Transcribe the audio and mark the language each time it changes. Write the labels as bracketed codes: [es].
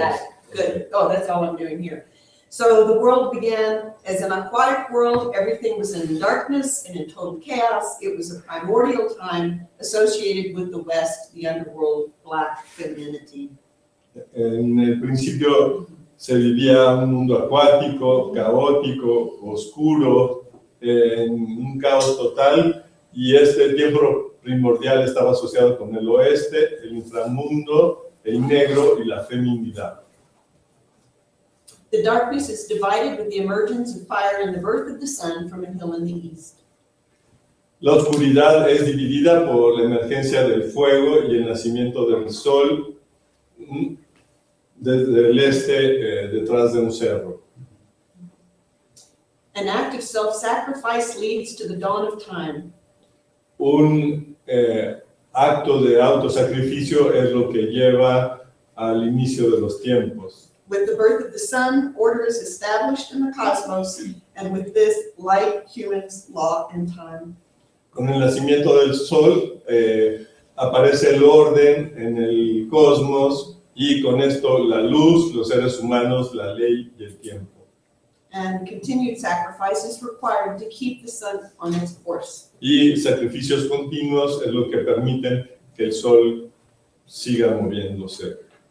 [en] Got it. Good. Oh, that's all I'm doing here. So the world began as an aquatic world. Everything was in darkness and in total chaos. It was a primordial time associated with the West, the underworld, black femininity. [es] En el principio se vivía un mundo acuático, caótico, oscuro, en un caos total, y este tiempo primordial estaba asociado con el oeste, el inframundo, el negro y la feminidad. [en] The darkness is divided with the emergence of fire and the birth of the sun from a hill in the east. [es] La oscuridad es dividida por la emergencia del fuego y el nacimiento del sol desde el este, detrás de un cerro. [en] An act of self-sacrifice leads to the dawn of time. [es] Un acto de autosacrificio es lo que lleva al inicio de los tiempos. [en] With the birth of the sun, order is established in the cosmos, and with this, light, humans, law, and time. [es] Con el nacimiento del sol aparece el orden en el cosmos y con esto la luz, los seres humanos, la ley y el tiempo. [en] And continued sacrifice is required to keep the sun on its course. [es] Y sacrificios continuos es lo que permiten que el sol siga moviéndose.